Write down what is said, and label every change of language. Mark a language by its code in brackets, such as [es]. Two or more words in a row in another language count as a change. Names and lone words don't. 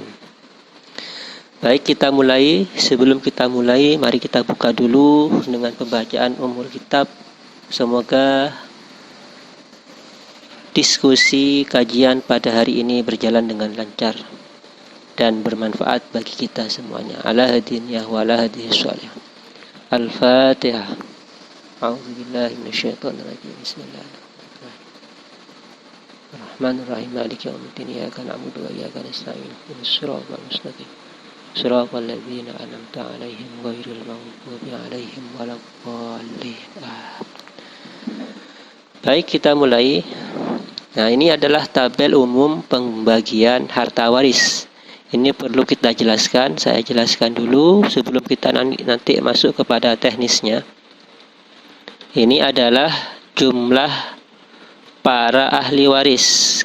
[id] Baik, kita mulai. Sebelum kita mulai, mari kita buka dulu dengan pembacaan umur kitab. Semoga diskusi kajian pada hari ini berjalan dengan lancar dan bermanfaat bagi kita semuanya. [ar] على هذه النية وعلى هذه الصالح. Al-Fatihah. أعوذ بالله من الشيطان الرجيم. بسم الله الرحمن الرحيم. مالك يوم الدين. إياك نعبد وإياك نستعين. اهدنا الصراط المستقيم. صراط الذين أنعمت عليهم غير المغضوب عليهم ولا الضالين. [id] Baik, kita mulai. Nah, ini adalah tabel umum pembagian harta waris. Ini perlu kita jelaskan. Saya jelaskan dulu sebelum kita nanti masuk kepada teknisnya. Ini adalah jumlah para ahli waris.